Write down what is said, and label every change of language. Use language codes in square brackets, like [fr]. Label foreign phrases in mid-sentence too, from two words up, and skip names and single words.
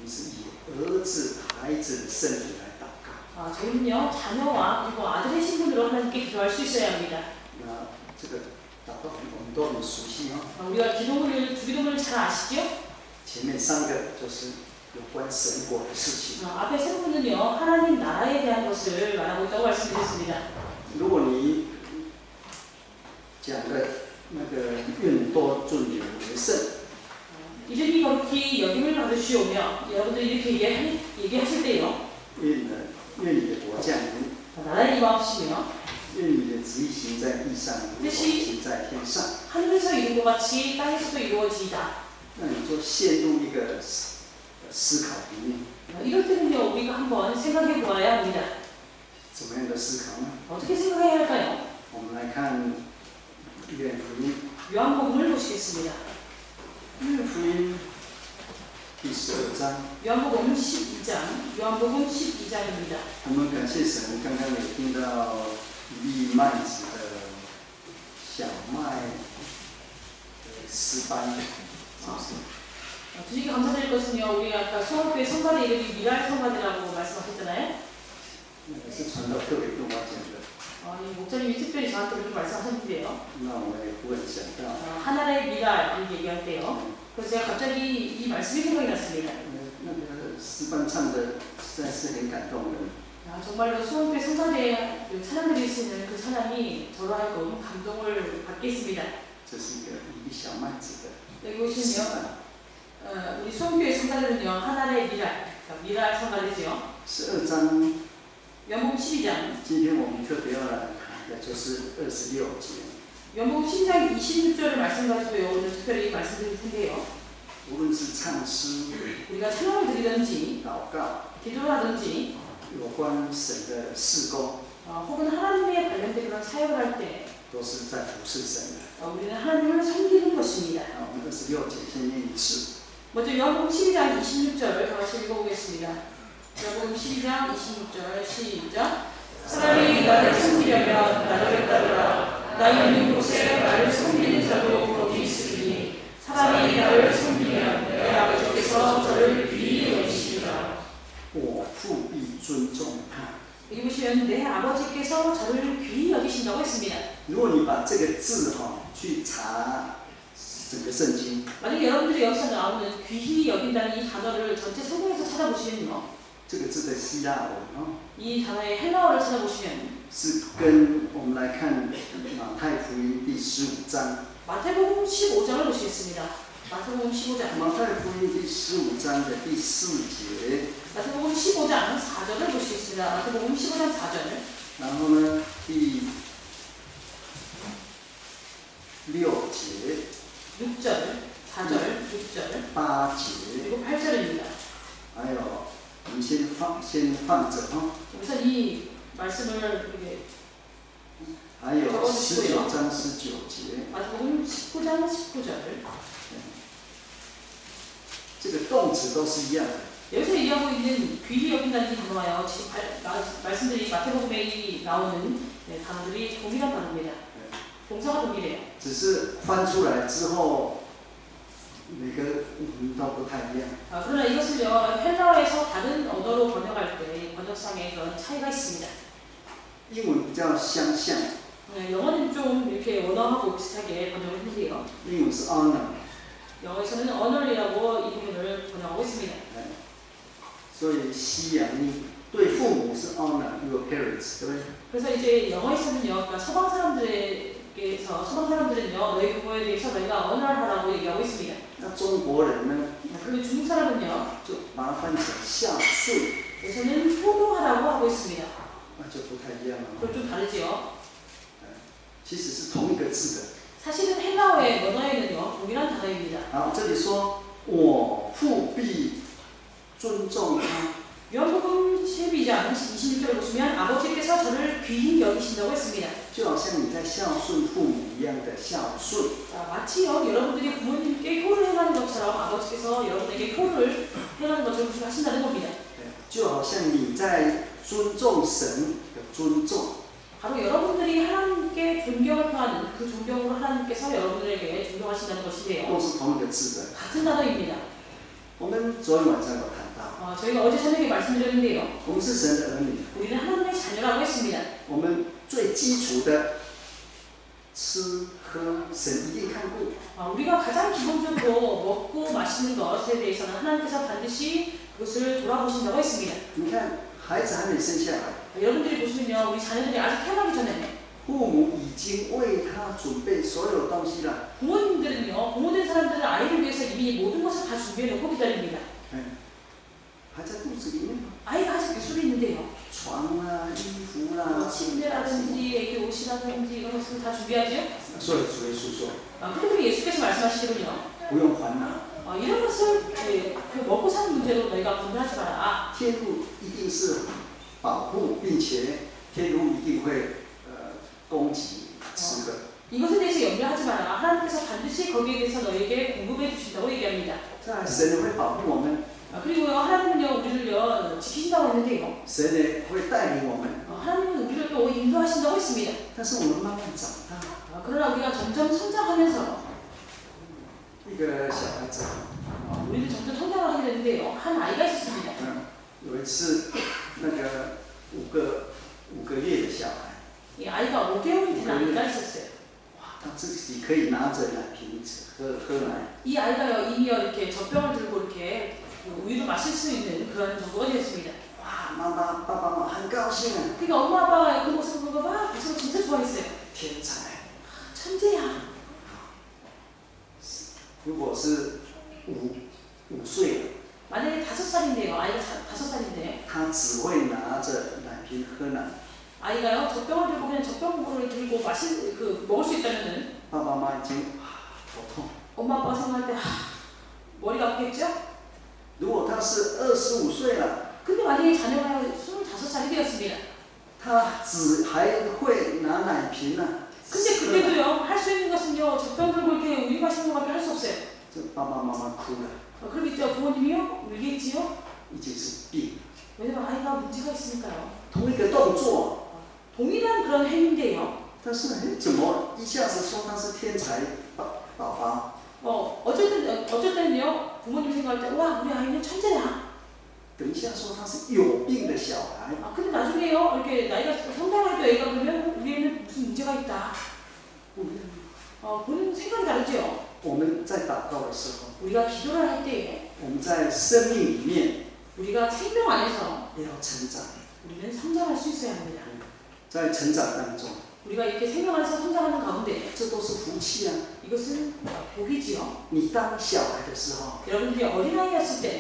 [ko] 저희는요 자녀와 그리고 아들의 신분으로 하나님께 기도할 수 있어야 합니다. 우리가 기도문을 잘 아시죠? 앞에 세 분은요 하나님 나라에 대한 것을 말하고 있다고 말씀드렸습니다. [zh] 如果你讲的那个愿多尊有为圣。 [ko] 이름이 거룩히 여김을 받으시오며 여러분들 이렇게 얘기하실 때요. [zh] 愿你的国降临， [ko] 나라의 임하옵시며 [zh] 愿你的旨意行在地上，如同行在天上。 [ko] 하늘에서 이룬 것 같이 땅에서도 이루어지이다. [zh] 那你就陷入一个思考里面。 [ko] 이럴 때는요 우리가 한번 생각해 보아야 합니다. [zh] 怎么样的思考呢？ [ko] 어떻게 생각해야 할까요? [zh] 我们来看约翰福音。 [ko] 요한복음을 보시겠습니다. [zh] 约翰福音第12章。 [ko] 요한복음 12장. 요한복음 12장입니다. [zh] 我们感谢神，刚刚也听到一粒麦子的小麦诗班，是不是？ [ko] 주님께 감사드릴 것은요 우리 아까 수원교회 성가대 이름이 미랄 성가대라고 말씀하셨잖아요. [zh] 是传道特别跟我讲的。 [ko] 이 목사님이 특별히 저한테 그렇게 말씀하셨는데요. [zh] 那我也忽然想到， [ko] 하나의 미랄 얘기할 때요. 그래서 제가 갑자기 이 말씀이 생각이 났습니다. [zh] 那个诗班唱的实在是很感动人。 [ko] 정말로 수원교회 성가대에 찬양드릴 수 있는 그 찬양이 저로 하여금 감동을 받게 했습니다. [zh] 这是一个一小麦子的。 [ko] 여기 보시면 우리 수원교회 성가대는요 하나의 미랄, 그러니까 미랄 성가대죠. [zh] 12章。 [ko] 요한복음 12장. [zh] 今天我们特别要来谈的就是26节。 [ko] 요한복음 12장 26절을 말씀 가지고요 오늘 특별히 말씀드릴 텐데요. [zh] 无论是唱诗、 [ko] 우리가 찬양을 드리든지, [zh] 祷告， [ko] 기도를 하든지, [zh] 有关神的事工， [ko] 혹은 하나님에 관련된 그런 사역을 할 때, [zh] 都是在服侍神的。 [ko] 우리는 하나님을 섬기는 것입니다. [zh] 我们26节先念一次。 [ko] 먼저 요한복음 12장 26절을 다 같이 읽어보겠습니다. 요한복음 12장 26절 시작. 사람이 나를 섬기려면 나를 따르라. 나 있는 곳에 나를 섬기는 자도 거기 있으니 사람이 나를 섬기면 내 아버지께서 저를 귀히 여기시리라. [zh] 我父必尊重他。 [ko] 여기 보시면 내 아버지께서 저를 귀히 여기신다고 했습니다. [zh] 如果你把这个字去查整个圣经， [ko] 만약 여러분들이 여기서 나오는 귀히 여긴다는 이 단어를 전체 성경에서 찾아보시면요. [zh] 这个字的希腊文 [ko] 이 단어의 헬라어를 찾아보시면 [zh] 是跟我们来看马太福音第15章。 [ko] 마태복음 15장을 보시겠습니다. 마태복음 15장. [zh] 马太福音第15章的第4节。 [ko] 마태복음 15장 4절을 보시겠습니다. 마태복음 15장 4절. [zh] 然后呢，第6节。 [ko] 6절, 4절, 6절, [zh] 8节。 [ko] 그리고 8절입니다. [zh] 还有，我们先放着 [ko] 우선 이 말씀을 이렇게 [zh] 还有19章19节。 [ko] 마태복음 19장 19절. [zh] 这个动词都是一样的。 [ko] 여기서 얘기하고 있는 귀히 여긴다는 단어와요. 지금 말씀드린 마태복음에 나오는 단어들이 동일한 단어입니다. 동사가 동일해요. [zh] 只是翻出来之后，每个都不太一样。 [ko] 그러나 이것을요 헬라어에서 다른 언어로 번역할 때 번역상에 그런 차이가 있습니다. [zh] 英文比较相像。 [ko] 영어는 좀 이렇게 원어하고 비슷하게 번역을 했는데요. [zh] 英文是 honor。 [ko] 영어에서는 honor이라고 이 부분을 번역하고 있습니다. [zh] 所以西洋你对父母是 [en] honor your parents， [zh] 对不对？ [ko] 그래서 이제 영어에서는요, 그러니까 서방 사람들은요, 너희 부모에 대해서 너희가 honor하라고 얘기하고 있습니다. [zh] 那中国人呢， [ko] 그리고 중국 사람은요, [zh] 就把它翻成孝顺， [ko] 여기서는 효도하라고 하고 있습니다. [zh] 那就不太一样了。 [ko] 그건 좀 다르지요. [zh] 其实是同一个字的。 [ko] 사실은 헬라어의 원어에는요, 동일한 단어입니다. [zh] 好，这里说我父必尊重他。 [ko] 요한복음 12장 26절을 보시면 아버지께서 저를 귀히 여기신다고 했습니다. [zh] 就好像你在孝顺父母一样的孝顺。 [ko] 자, 마치요 여러분들이 부모님께 효를 행하는 것처럼 아버지께서 여러분에게 효를 행하는 것처럼 하신다는 겁니다. [zh] 就好像你在尊重神的尊重。 [ko] 바로 여러분들이 하나님께 존경을 표하는 그 존경으로 하나님께서 여러분들에게 존경하신다는 것인데요. [zh] 都是同一个字的。 [ko] 같은 단어입니다. [zh] 我们昨天晚上有谈到， [ko] 저희가 어제 저녁에 말씀드렸는데요. [zh] 我们是神的儿女， [ko] 우리는 하나님의 자녀라고 했습니다. [zh] 我们最基础的吃喝，神一定看顾。 [ko] 우리가 가장 기본적으로 먹고 마시는 것에 대해서는 하나님께서 반드시 그것을 돌아보신다고 했습니다. [zh] 你看，孩子还没生下来， [ko] 여러분들이 보시면요, 우리 자녀들이 아직 태어나기 전에 [zh] 父母已经为他准备所有东西了。 [ko] 부모님들은요, 부모된 사람들은 아이를 위해서 이미 모든 것을 다 준비해놓고 기다립니다. [zh] 还在肚子里面， [ko] 아이가 아직 뱃속에 있는데요. [zh] 床啊、衣服啦、 [ko] 침대라든지 애기 옷이라든지 이런 것을 다 준비하죠. [zh] 所以主耶稣说， [ko] 그리고 예수께서 말씀하시기로요, [zh] 不用烦恼， [ko] 이런 것을 그 먹고 사는 문제로 너희가 분별하지 마라. [zh] 天父一定是保护，并且天父一定会供给吃的。 [ko] 이것에 대해서 염려하지 마라. 하나님께서 반드시 거기에 대해서 너에게 공급해 주신다고 얘기합니다. [zh] 在神会保护我们， [ko] 그리고요, 하나님은요, 우리를요, 지키신다고 했는데요. [zh] 神也会带领我们， [ko] 하나님은 우리를 또 인도하신다고 했습니다. [zh] 但是我们慢慢长大。 [ko] 그러나 우리가 점점 성장하면서 [zh] 一个小孩子， [ko] 우리는 점점 성장을 하게 되는데요. 한 아이가 있었습니다. [zh] 有一次那个五个月的小孩， [ko] 이 아이가 5개월이 된 아이가 있었어요. [zh] 哇，他自己可以拿着奶瓶喝奶。 [ko] 이 아이가요, 이미요, 이렇게 젖병을 들고 이렇게 우유를 마실 수 있는 그런 정도가 되었습니다. [zh] 哇，爸爸妈妈很高兴啊， [ko] 그러니까 엄마 아빠가 그 모습을 보고 막 모습을 진짜 좋아했어요. [zh] 天才。 [ko] 천재야. [zh] 如果是五岁了， [ko] 만약에 5살인데요. 아이가 5살인데 [zh] 他只会拿着奶瓶喝奶， [ko] 아이가요, 젖병을 들고 그냥 젖병을 들고 먹을 수 있다면은 [zh] 爸爸妈妈已经头痛。 [ko] 엄마 아빠가 생각할 때 머리가 아프겠죠? [zh] 如果他是25岁了， [ko] 근데 만약에 자녀가 25살이 되었습니다. [zh] 他只还会拿奶瓶啊。 [ko] 근데 그때도요, 할 수 있는 것은요, 젖병 들고 이렇게 우유 마시는 것밖에 할 수 없어요. [zh] 这爸爸妈妈哭了， [ko] 그럼 이때 부모님이요, 울겠지요? [zh] 已经是病。 [ko] 왜냐면 아이가 문제가 있으니까요. [zh] 同一个动作， [ko] 동일한 그런 행위인데요. [zh] 但是怎么一下子说他是天才宝宝？ [ko] 어쩔 때는요, 부모님 생각할 때, 와, 우리 아이는 천재야. [zh] 等一下说他是有病的小孩， [ko] 근데 나중에요, 이렇게 나이가 성장할 때 애가 그러면 우리 애는 무슨 문제가 있다. [zh] 不一样。 [ko] 본인 생각이 다르죠. [zh] 我们在祷告的时候， [ko] 우리가 기도를 할 때에 [zh] 我们在生命里面 [ko] 우리가 생명 안에서 [zh] 也要成长， [ko] 우리는 성장할 수 있어야 합니다. [zh] 在成长当中， [ko] 우리가 이렇게 생명 안에서 성장하는 가운데 [zh] 这都是福气啊！ [ko] 이것은 복이지요. [zh] 你当小孩的时候， [ko] 여러분들이 어린아이였을 때